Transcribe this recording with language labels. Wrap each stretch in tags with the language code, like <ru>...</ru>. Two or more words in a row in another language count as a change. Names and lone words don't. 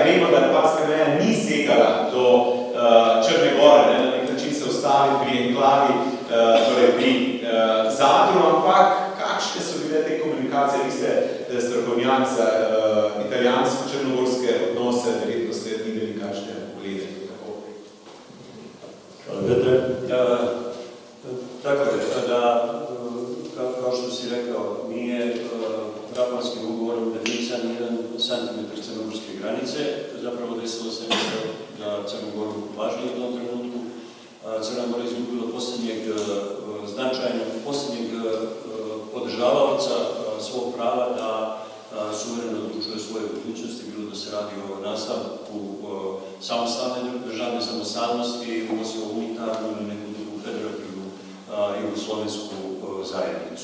<sl>Vemo, da Rapalska meja ni segala do Črne Gore, na nek način se ostali pri enklavi, torej pri Zadru, ampak kakšne so bile te komunikacije, vi ste strokovnjak za italijansko-črnogorske odnose, verjetno ste videli kakšne poglede.</sl> <sr>Tako je, da, kao što si rekao, nije Rapalskim ugovorom definisan jedan santimetar crnogorske granice. Zapravo desilo se nešto da Crnu Goru važnije u tom trenutku. Crna Gora izgubila posljednjeg podržavaoca svog prava da suvereno odlučuje svoje budućnosti, bilo da se radi o nastavku samostalne državne samostalnosti, unosio unitarnu ili neku drugu federativnu jugoslovensku zajednicu.</sr>